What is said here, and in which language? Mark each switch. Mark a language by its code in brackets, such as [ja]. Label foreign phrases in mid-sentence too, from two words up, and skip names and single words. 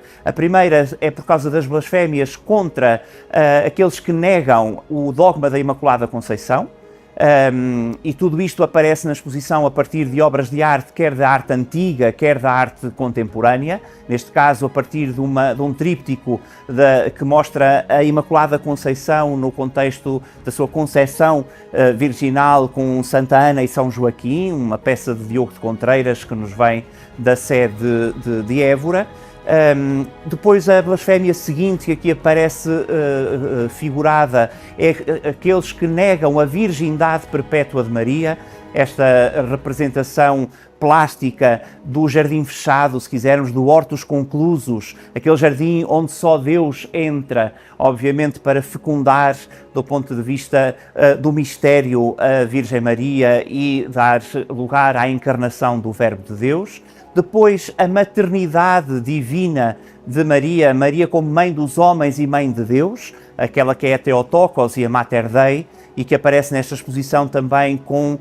[pt] A primeira é por causa das blasfémias contra aqueles que negam o dogma da Imaculada Conceição, e tudo isto aparece na exposição a partir de obras de arte, quer da arte antiga, quer da arte contemporânea, neste caso a partir de um tríptico que mostra a Imaculada Conceição no contexto da sua concepção virginal com Santa Ana e São Joaquim, uma peça de Diogo de Contreiras que nos vem da sede de Évora. Depois a blasfémia seguinte que aqui aparece figurada é aqueles que negam a virgindade perpétua de Maria, esta representação plástica do jardim fechado, se quisermos, do [la] hortus conclusus, [pt] aquele jardim onde só Deus entra, obviamente para fecundar do ponto de vista do mistério a Virgem Maria e dar lugar à encarnação do Verbo de Deus. Depois, a maternidade divina de Maria, Maria como mãe dos homens e mãe de Deus, aquela que é a Theotokos e a [la] Mater Dei, [pt] e que aparece nesta exposição também com